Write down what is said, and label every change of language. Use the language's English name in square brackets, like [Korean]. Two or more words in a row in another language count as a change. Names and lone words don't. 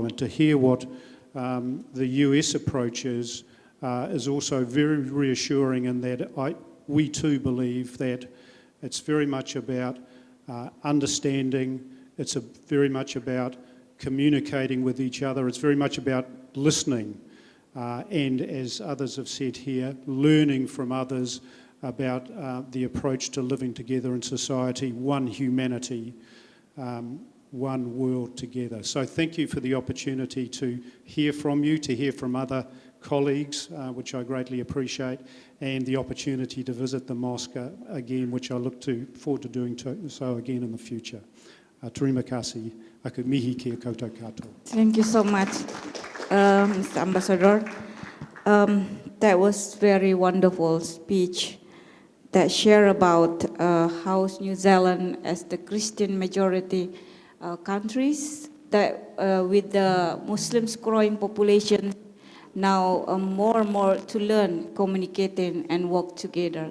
[English] And to hear what the US approach is also very reassuring, in that we too believe that it's very much about understanding, it's very much about communicating with each other, it's very much about listening, and as others have said here, learning from others about the approach to living together in society, one humanity, one world together. So thank you for the opportunity to hear from you, to hear from other colleagues, which I greatly appreciate, and the opportunity to visit the mosque again, which I look forward to doing so again in the future. [Indonesian] Terima kasih. [Māori] Aku mihi kia koutou katoa. [English] Thank you so much, Mr. Ambassador. That was very wonderful speech that share about how New Zealand, as the Christian majority countries, that with the Muslims growing population, now more and more to learn, communicating and work together.